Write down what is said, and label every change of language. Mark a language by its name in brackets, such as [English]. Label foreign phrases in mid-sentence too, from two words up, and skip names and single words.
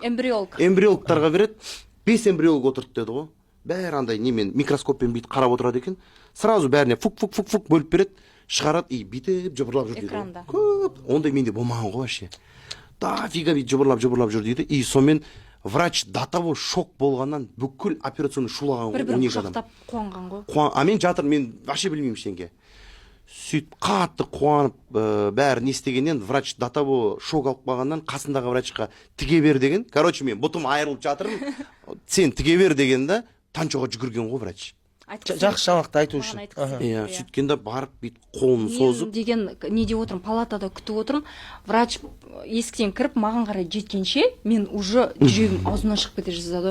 [Kazakh] Эмбриологтарға береді. 5 эмбриолог отырды деді ғой. Бәрі андай немен микроскоппен бүйтіп қарап отырады екен. Сразу бәріне фук бөліп береді, шығарады, и бүйтіп жыбырлап жүр дейді. Экранда. Көп. Ондай менде болмаған ғой вообще. Дофига бүйтіп жыбырлап жүр дейді. И сонымен врач [Russian] до того [Kazakh] шок болғаннан бүкіл операционный шулаған ғой. Бір-бірін құшақтап қуанған ғой. А мен жатыр, мен вообще білмеймін ештеңке. Сөйтіп қатты қуанып бәрі не істегеннен врач [Russian] до того [Kazakh] шок алып қалғаннан қасындағы врачқа тіге бер деген. Короче, мен бұтым айырылып жатырмын. Сен тіге бер деген да, Танчоға жүгірген ғой врач. Жақсы жаңалықты айту үшін. Иә, сөйткенде барып бүйтіп қолын созып. Мен деген не деп отырмын, палатада күтіп отырмын. Врач есіктен кіріп маған қарай жеткенше, мен уже жүрегім аузымнан шығып кете жаздады.